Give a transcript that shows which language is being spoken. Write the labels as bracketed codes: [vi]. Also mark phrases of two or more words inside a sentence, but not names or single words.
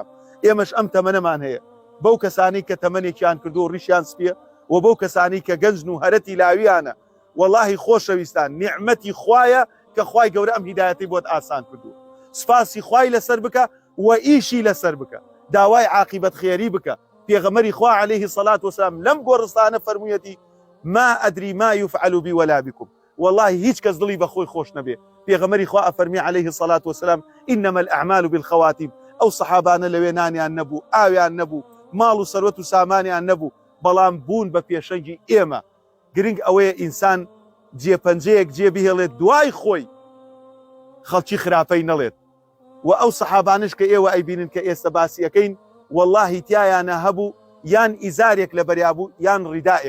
[ckb] ئێمەش ئەم تەمەنەمان هەیە، بەو کەسانی کە تەمەنێکیان کردو و ڕیشیان سپیە، و بەو کەسانی کە گەنجن و هەرەتی لاویانە. وەڵڵاهی خۆشەویستان، نیعمەتی خوایە کە خوای گەورە ئەم هیدایەتی بۆت ئاسان کردووە. سپاسی خوای لەسەر بکە و ئیشی لەسەر بکە. داوای عاقبەت خێری بکە. پێغەمبەری خوا [ar] عليه الصلاة والسلام [ckb] لەم گۆڕستانە فەرموویەتی [ar] ما ئەدری ما يفعل بي ولا بكم، [ckb] والله هیچ کەس دڵی بە خۆی خۆش نەبێ. پێغەمبەری خوا ئەفەرمی [ar] عليه الصلاة والسلام إنما الأعمال بالخواتيم. [ckb] ئەو سەحابانە لەوێ نانیان نەبوو، ئاویان نەبوو، ماڵ و سەروەت و سامانیان نەبوو، بەڵام بوون بە پێشەنگی ئێمە. گرنگ ئەوەیە ئینسان جێپەنجەیەک جێبهێڵێت دوای خۆی خەڵکی خراپەی نەڵێت. و ئەو سەحابانش کە ئێوە ئەیبینن کە ئێستا باسی ئەەکەین، واللهی تایانە هەبوو یان ئیزارێک لە بەریا بوو یان ڕیدائێک.